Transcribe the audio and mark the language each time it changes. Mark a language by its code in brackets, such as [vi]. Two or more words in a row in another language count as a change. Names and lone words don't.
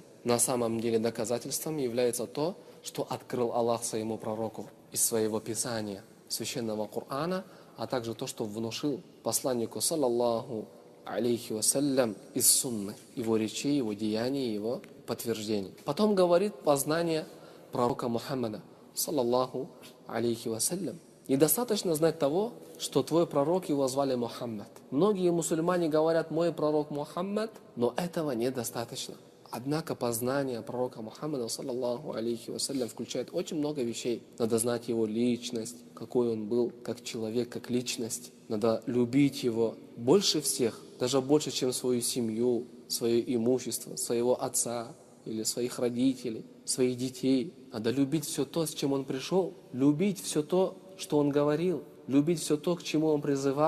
[ru] На самом деле доказательством является то, что открыл Аллах своему пророку из своего писания, священного Корана, а также то, что внушил посланнику, [ar] صلى الله عليه وسلم, [ru] из сунны, его речей, его деяний, его подтверждений. Потом говорит познание пророка Мухаммада, [ar] صلى الله عليه وسلم. [ru] Недостаточно знать того, что твой пророк, его звали Мухаммад. Многие мусульмане говорят: мой пророк Мухаммад, но этого недостаточно. Однако познание пророка Мухаммада, [ar] صلى الله عليه وسلم, [ru] включает очень много вещей. Надо знать его личность, какой он был, как человек, как личность. Надо любить его больше всех, даже больше, чем свою семью, свое имущество, своего отца или своих родителей, своих детей. Надо любить все то, с чем он пришел, любить все то, что он говорил, любить все то, к чему он призывал.